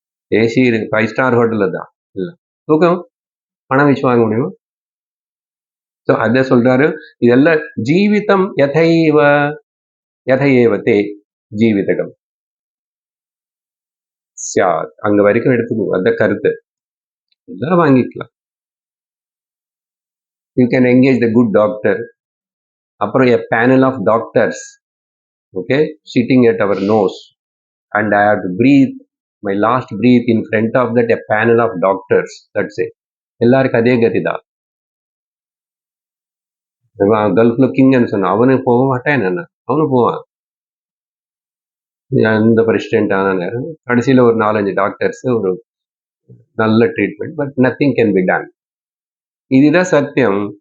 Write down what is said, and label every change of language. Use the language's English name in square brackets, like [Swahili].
[Tamil] AC 5 star ஹோட்டல்ல தான் இல்ல, தூக்கம் பணம் வச்சு வாங்க முடியுமா? ஸோ அத சொல்றாரு. [Sanskrit] இதெல்லாம் ஜீவிதம் யதைவதே ஜீவிதகம் சாத். [Tamil] அங்க வரைக்கும் எடுத்துக்கோ, அந்த கருத்து எல்லாம் வாங்கிக்கலாம். [English] You can engage the good doctor. அப்புறம் a panel of doctors, okay, sitting at our nose, and I have to breathe my last breath in front of that a panel of doctors. That's it. [Tamil] எல்லாருக்கும் அதே கதி தான். கல்ஃப்ல கிங்னு சொன்னா அவனுக்கு போக மாட்டான், என்ன அவனு போவான். எந்த பிரசிடென்ட் ஆன நேரம் கடைசியில ஒரு 4-5 டாக்டர்ஸ், ஒரு நல்ல treatment, [English] But nothing can be done. [Tamil] இதுதான் சத்தியம்.